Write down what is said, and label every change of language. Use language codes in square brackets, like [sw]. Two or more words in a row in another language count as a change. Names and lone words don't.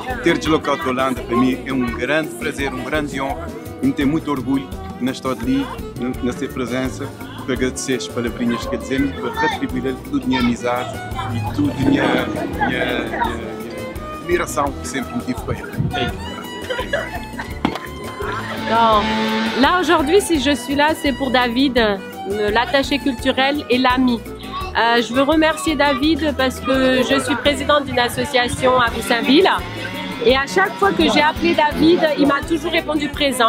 [pt] Ter deslocado da Holanda para mim é um grande prazer, uma grande honra e me tem muito orgulho na estar ali, na sua presença, para agradecer as palavrinhas que dizemos, para retribuir toda a minha amizade e toda a minha admiração que sempre me tive para ele. [fr] Non. Là aujourd'hui, si je suis là, c'est pour David, l'attaché culturel et l'ami. Je veux remercier David parce que je suis présidente d'une association à Goussainville. Et à chaque fois que j'ai appelé David, il m'a toujours répondu présent.